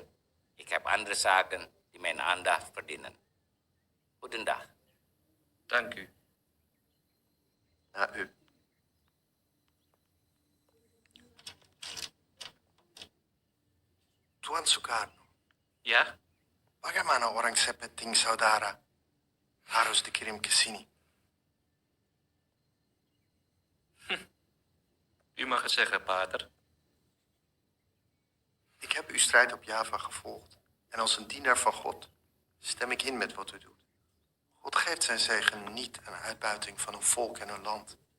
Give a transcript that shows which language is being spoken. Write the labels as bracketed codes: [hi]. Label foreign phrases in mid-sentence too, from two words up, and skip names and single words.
[nl] Ik heb andere zaken die mijn aandacht verdienen. Goedendag. Dank u. Na u. Tuan Sukarno, Ja? [id] bagaimana orang seperti saudara harus dikirim ke sini? [nl] U mag het zeggen, pater. Ik heb uw strijd op Java gevolgd en als een dienaar van God stem ik in met wat u doet. God geeft zijn zegen niet aan uitbuiting van een volk en een land.